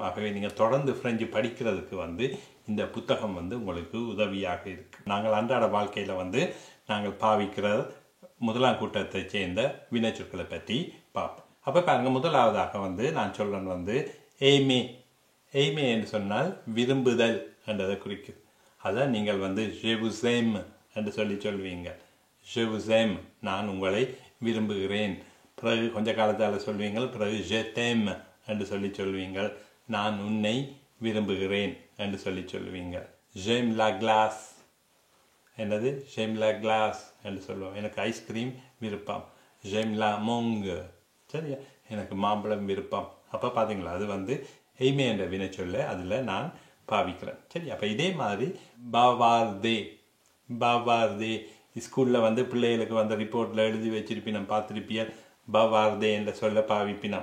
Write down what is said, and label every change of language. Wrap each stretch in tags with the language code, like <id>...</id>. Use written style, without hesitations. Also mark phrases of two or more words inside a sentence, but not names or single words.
<ta>ஆகவே நீங்கள் தொடர்ந்து பிரெஞ்சு படிக்கிறதுக்கு வந்து இந்த புத்தகம் வந்து உங்களுக்கு உதவியாக இருக்குது. நாங்கள் அன்றாட வாழ்க்கையில் வந்து நாங்கள் பாவிக்கிற முதலாம் கூட்டத்தை சேர்ந்த வினைச்சொற்களை பற்றி பார்ப்போம். அப்போ பாருங்கள், முதலாவதாக வந்து நான் சொல்கிறேன் வந்து எய்மே. எய்மே என்று சொன்னால் விரும்புதல் என்றதை குறிக்குது. அதான் நீங்கள் வந்து</ta> <fr>je vous aime</fr> <ta>என்று சொல்லுவீங்க.</ta> <fr>je vous aime,</fr> <ta>நான் உங்களை விரும்புகிறேன். பிறகு கொஞ்ச காலத்தால் சொல்வீங்கள். பிறகு</ta> <fr>je t'aime</fr> <ta>என்று சொல்லுவீங்கள். நான் உன்னை விரும்புகிறேன் என்று சொல்லுவீங்கள்.</ta> <fr>j'aime la glace. என்னது? j'aime la glace</fr> <ta>என்று சொல்லுவோம். எனக்கு ஐஸ்கிரீம் விருப்பம்.</ta> <fr>j'aime la mangue.</fr> <ta>சரியா? எனக்கு மாம்பழம் விருப்பம். அப்போ பார்த்தீங்களா, அது வந்து எய்மே என்ற வினை சொல்ல அதில் நான் பாவிக்கிறேன். சரி, அப்போ இதே மாதிரி பாவார்தே, பாவார்தே ஸ்கூலில் வந்து பிள்ளைகளுக்கு வந்து ரிப்போர்ட்டில் எழுதி வச்சிருப்பினம், பார்த்துருப்பியல். பவார்தே என்ற சொல்ல பாவிப்பினம்.</ta>